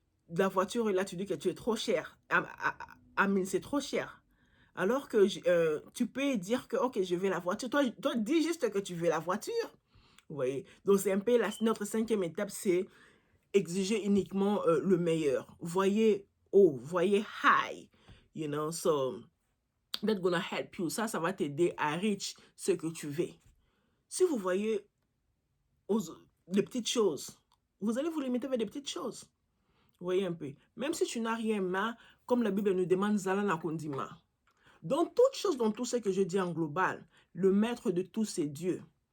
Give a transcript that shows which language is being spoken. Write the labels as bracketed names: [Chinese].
[French] La voiture, et là tu dis que tu es trop cher. Amine, c'est trop cher. Alors que tu peux dire que, ok, je veux la voiture. Toi, dis juste que tu veux la voiture. Vous voyez? Donc, c'est un peu notre cinquième étape, c'est exiger uniquement le meilleur. Voyez haut, voyez [English] high. You know, so that's gonna help you. [French] Ça va t'aider à [English] reach [French] ce que tu veux. Si vous voyez les petites choses, vous allez vous limiter avec des petites choses. Vous voyez un peu? Même si tu n'as rien, mais comme la Bible nous demande, [Lingala] Zalana Kondima. [French] Dans toute chose, dans tout ce que je dis en global, le maître de tout, c'est Dieu.